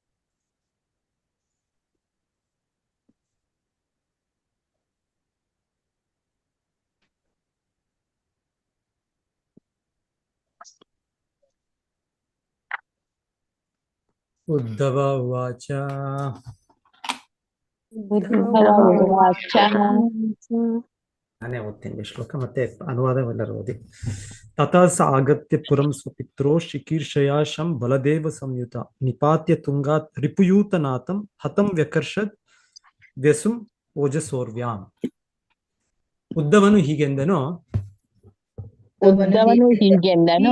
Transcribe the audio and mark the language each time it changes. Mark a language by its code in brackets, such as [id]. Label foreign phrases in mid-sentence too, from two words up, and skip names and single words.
[sa] ಉದ್ಧವ ಉವಾಚ ಉವಾಚ [kn] ನಾನೇ ಓದ್ತೀನಿ ಶ್ಲೋಕ ಮತ್ತೆ ಅನುವಾದವೆಲ್ಲರೂ ಓದಿ. [sa] ತಥಾ ಸ ಆಗತ್ಯ ಪುರಂ ಸ್ವಪಿತ್ರೋ ಶಿಕೀರ್ಷಯಾ ಶಂ ಬಲದೇವ ಸಂಯುತ ನಿಪಾತ್ಯ ತುಂಗಾತ್ ರಿಪುಯೂತನಾಥಂ ಹತಂ ವ್ಯಕರ್ಷದ್ ವ್ಯಸುಂ ಓಜಸೋರ್ವ್ಯಾಂ. [kn] ಉದ್ಧವನು ಹೀಗೆಂದನು. ಉದ್ಧವನು ಹೀಗೆಂದನು.